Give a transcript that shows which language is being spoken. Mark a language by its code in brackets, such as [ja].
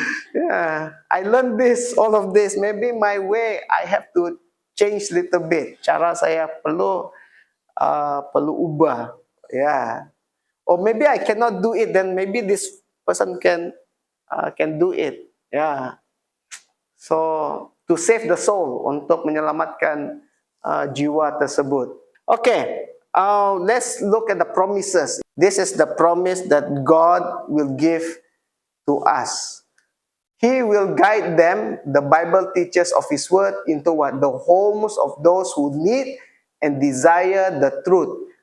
[en] Yeah, I learned this, all of this. Maybe my way, I have to change little bit. [ms] Cara saya perlu ubah. Yeah. [en] Or maybe I cannot do it. Then maybe this person can do it. Yeah. So to save the soul, [ms] untuk menyelamatkan jiwa tersebut. Okay. [en] Let's look at the promises. This is the promise that God will give to us. He will guide them, the Bible teaches of His word, into what? The homes of those who need and desire the truth.